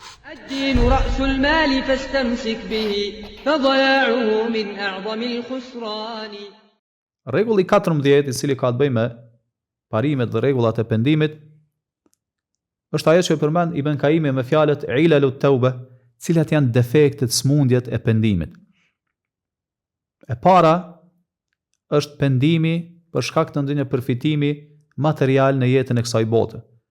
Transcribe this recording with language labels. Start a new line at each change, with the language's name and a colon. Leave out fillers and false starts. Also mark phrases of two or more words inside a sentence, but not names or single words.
Arabic: الدين رأس المال فاستمسك به فضياعه من أعظم الخسران.
Albanian: Rregulli 14, i cili ka të bëjë me parimet dhe rregullat e pendimit, është ajo që përmend Ibn Kaimi me fjalët
Arabic: علل التوبة,
Albanian: cilat janë defektet, smundjet e pendimit. E para është pendimi për shkak të ndonjë përfitimi material në jetën e kësaj bote.